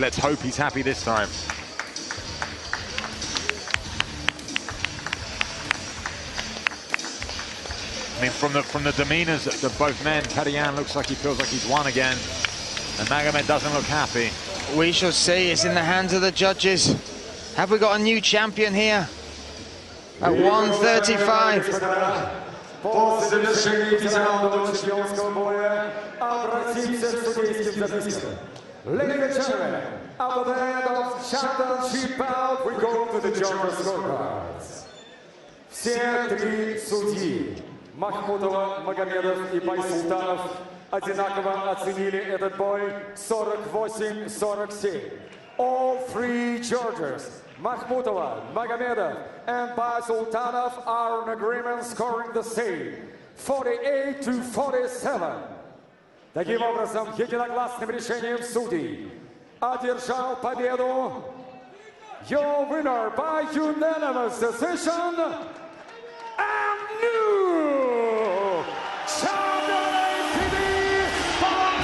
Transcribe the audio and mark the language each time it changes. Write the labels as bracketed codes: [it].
[en] Let's hope he's happy this time. I mean, from the demeanors of both men, Petr Yan looks like he feels like he's won again, and Magomed doesn't look happy. We shall see. It's in the hands of the judges. Have we got a new champion here at 135? [ru] По завершении 5-раундового чемпионского боя обратимся к судейским запискам. [en] Ladies and gentlemen, after the end of championship bout, we go to the judges' scorecards. [ru] Все 3 судьи, Махмутова, Магомедов и Байсултанов, одинаково оценили этот бой 48-47. [en] All 3 judges, Mahmutova, Magomedov, and Baysultanov are in agreement scoring the same, 48-47. [ru] Таким образом, единогласным решением судей одержал победу [en] your winner by unanimous decision and new champion ACB